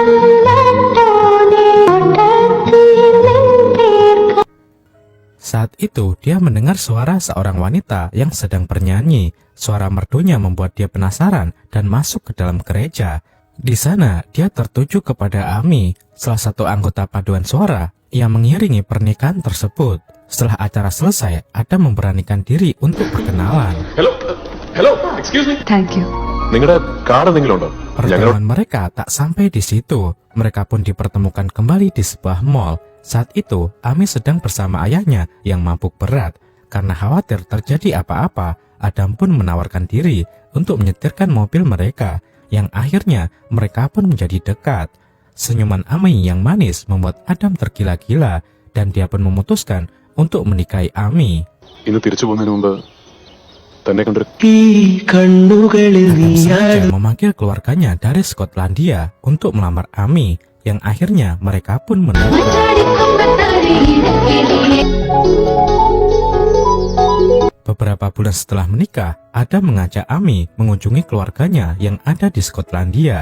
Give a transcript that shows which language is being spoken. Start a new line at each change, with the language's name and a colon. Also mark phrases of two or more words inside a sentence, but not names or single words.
Indonesian: Saat itu dia mendengar suara seorang wanita yang sedang bernyanyi. Suara merdunya membuat dia penasaran dan masuk ke dalam gereja. Di sana dia tertuju kepada Ami, salah satu anggota paduan suara yang mengiringi pernikahan tersebut. Setelah acara selesai, Adam memberanikan diri untuk berkenalan.
English: Hello, excuse me. Thank you.
Malayalam: നിങ്ങളുടെ കാർഡ് എന്തെങ്കിലും ഉണ്ടോ?
Indonesian: Pertemuan mereka tak sampai di situ. Mereka pun dipertemukan kembali di sebuah mall. Saat itu, Ami sedang bersama ayahnya yang mabuk berat. Karena khawatir terjadi apa-apa, Adam pun menawarkan diri untuk menyetirkan mobil mereka, yang akhirnya mereka pun menjadi dekat. Senyuman Ami yang manis membuat Adam tergila-gila dan dia pun memutuskan untuk menikahi Ami.
Malayalam: ഇന്ന് തിരിച്ചു പോകുന്നതിന് മുമ്പ് തന്നെ കണ്ടൊരു
Indonesian: Adam sengaja memanggil keluarganya dari Skotlandia untuk melamar Ami, yang akhirnya mereka pun menikah. Beberapa bulan setelah menikah, Adam mengajak Ami mengunjungi keluarganya yang ada di Skotlandia.